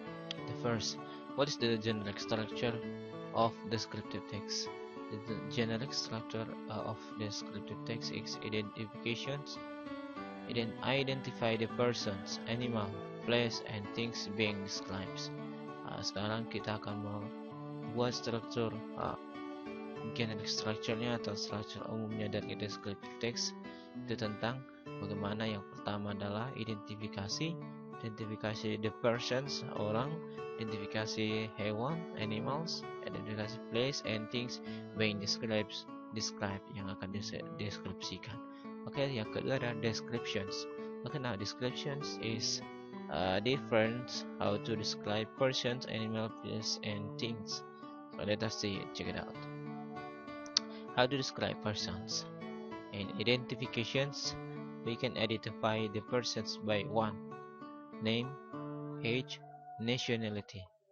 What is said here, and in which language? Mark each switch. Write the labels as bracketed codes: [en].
[en] The first, what is the generic structure of descriptive text? The generic structure of descriptive text is identifications. Identify the persons, animal, place, and things being described. [id] Sekarang kita akan membuat struktur generic structure-nya atau struktur umumnya dari descriptive text. Itu tentang bagaimana yang pertama adalah identifikasi the persons, orang, identifikasi hewan, animals, identifikasi [en] place and things being described [id] yang akan deskripsikan. Oke, yang kedua adalah descriptions. [en] Okay, now descriptions is different how to describe persons, animal, place, and things. So let us see it, check it out. How to describe persons. In identifications, we can identify the persons by one, name, age, nationality.